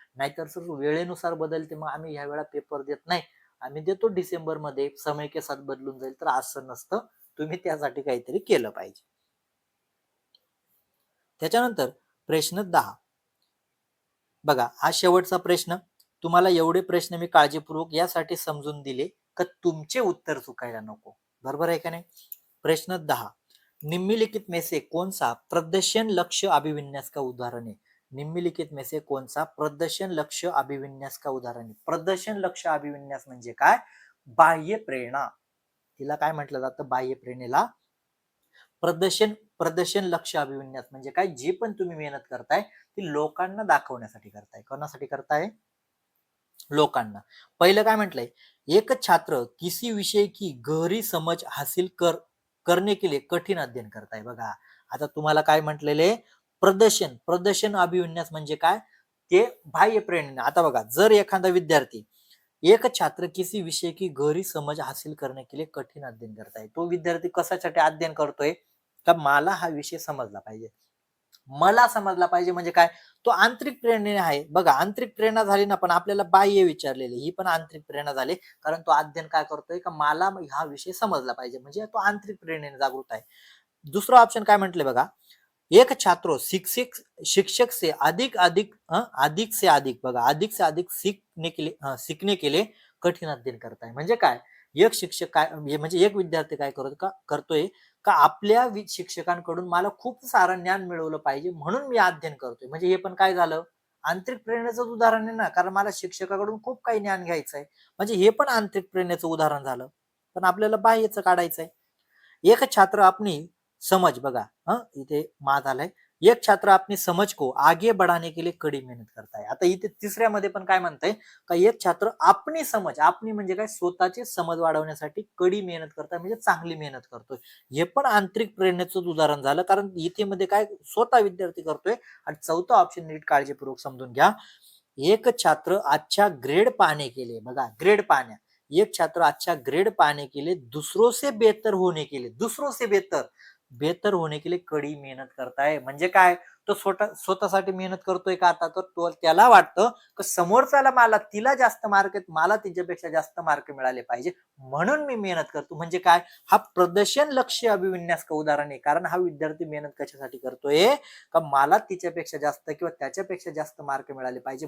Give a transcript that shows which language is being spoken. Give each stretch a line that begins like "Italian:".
Marathi: नाहीतर सर वेळेनुसार बदलते मग आम्ही ह्या वेळा पेपर देत नाही आम्ही देतो डिसेंबर मध्ये
Hindi: समय के साथ
Marathi: बदलून जाईल, तर असं नसतं. तुम्ही त्यासाठी काहीतरी केलं पाहिजे. त्याच्यानंतर प्रश्न 10 बघा हा शेवटचा प्रश्न. तुम्हाला एवढे प्रश्न मी काळजीपूर्वक यासाठी समजून दिले का तुमचे उत्तर चुकायला नको. बरोबर आहे का नाही.
Hindi: प्रश्न 10 निम्नलिखित में से कौन सा प्रदर्शन लक्ष्य अभिविन्यास का उदाहरण है. निम्नलिखित में से कौन सा प्रदर्शन लक्ष्य अभिविन्यास का उदाहरण है.
Marathi: प्रदर्शन लक्ष्य अभिविन्यास म्हणजे काय बाह्य प्रेरणा, तिला काय म्हटलं जातं बाह्य प्रेरणेला प्रदर्शन लक्ष्य अभिविन्यास म्हणजे काय जे पण तुम्ही मेहनत करताय ती लोकांना दाखवण्यासाठी करताय. कोणासाठी करताय लोकांना. पहिलं काय म्हटलंय
Hindi: एक छात्र किसी विषय की गहरी समझ हासिल करने के लिए कठीण अध्ययन करताय.
Marathi: बघा आता तुम्हाला काय म्हटलेले प्रदर्शन अभिविन्यास म्हणजे काय ते बाह्य प्रेरणा. आता बघा जर एखादा विद्यार्थी
Hindi: एक छात्र किसी विषय की गहरी समझ हासिल करने के लिए कठीण अध्ययन
Marathi: करताय, तो विद्यार्थी कशासाठी अध्ययन करतोय का मला हा विषय समजला पाहिजे. मला समजला पाहिजे म्हणजे काय तो आंतरिक प्रेरणेने आहे. बघा आंतरिक प्रेरणा झाली ना, पण आपल्याला बाह्य विचारलेली ही पण आंतरिक प्रेरणा झाली. कारण तो अध्ययन काय करतोय का मला हा विषय समजला पाहिजे म्हणजे तो आंतरिक प्रेरणेने जागृत आहे. दुसरा ऑप्शन काय म्हटले बघा
Hindi: एक छात्र शिक्षक से अधिक से अधिक बघा अधिक से अधिक सीखने के लिए कठीण अध्ययन करताय.
Marathi: म्हणजे काय एक शिक्षक काय म्हणजे एक विद्यार्थी काय करतोय का आपल्या शिक्षकांकडून मला खूप सारं ज्ञान मिळवलं पाहिजे म्हणून मी अध्ययन करतोय. म्हणजे हे पण काय झालं आंतरिक प्रेरणेचं उदाहरण आहे ना, कारण मला शिक्षकाकडून खूप काही ज्ञान घ्यायचं आहे. म्हणजे हे पण आंतरिक प्रेरणेचं उदाहरण झालं. पण आपल्याला बाह्यचं काढायचंय.
Hindi: एक छात्र अपनी समझ
Marathi: बघा, इथे मा झालाय.
Hindi: एक छात्र अपनी समझ को आगे बढ़ाने के लिए कड़ी मेहनत करता है.
Marathi: आता इथे तिसऱ्यामध्ये पण काय म्हणताय का एक छात्र आपली समज, आपली म्हणजे काय, स्वतःची समज वाढवण्यासाठी कडी मेहनत करताय म्हणजे चांगली मेहनत करतोय. हे पण आंतरिक प्रेरणेचं उदाहरण झालं, कारण इथे मध्ये काय स्वतः विद्यार्थी करतोय. आणि चौथा ऑप्शन नीट काळजीपूर्वक समजून घ्या.
Hindi: एक छात्र अच्छा ग्रेड पाने के लिए,
Marathi: बघा ग्रेड पाण्या,
Hindi: एक छात्र अच्छा ग्रेड पाने के लिए दूसरों से बेहतर होने के लिए, दूसरों से बेहतर बेहतर होने के लिए कड़ी मेहनत करताय.
Marathi: म्हणजे काय, तो स्वतःसाठी मेहनत करतोय का, आता तर तो त्याला वाटतं की समोरच्याला, मला तिला जास्त मार्क आहेत, मला तिच्यापेक्षा जास्त मार्क मिळाले पाहिजे, म्हणून मी मेहनत करतो. म्हणजे काय, हा
Hindi: प्रदर्शन लक्ष्य अभिविन्यास का उदाहरण
Marathi: आहे. कारण हा विद्यार्थी मेहनत कशासाठी करतोय, का मला तिच्यापेक्षा जास्त किंवा त्याच्यापेक्षा जास्त मार्क मिळाले पाहिजे.